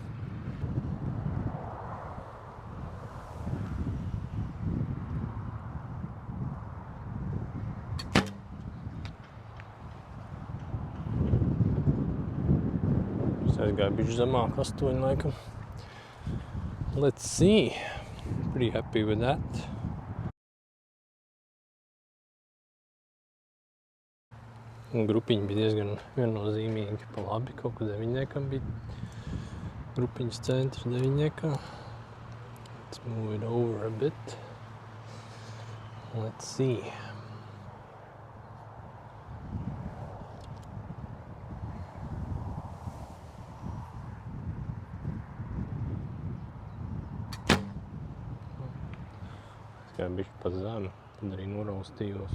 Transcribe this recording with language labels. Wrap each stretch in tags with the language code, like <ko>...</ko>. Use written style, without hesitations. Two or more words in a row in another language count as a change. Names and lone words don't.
<lv>Es aizgāju bišķi zemāk, 8 laikam.</lv> <en>Let's see. Pretty happy with that.</en> <lv>Un grupiņi bija diezgan viennozīmīgi pa labi. Kaut kad 9. bija grupiņas centrs 9.</lv> <en>Let's move it over a bit. Let's see.</en> <lv>Es kā bišķi pa zemu, tad arī noraustījos.</lv>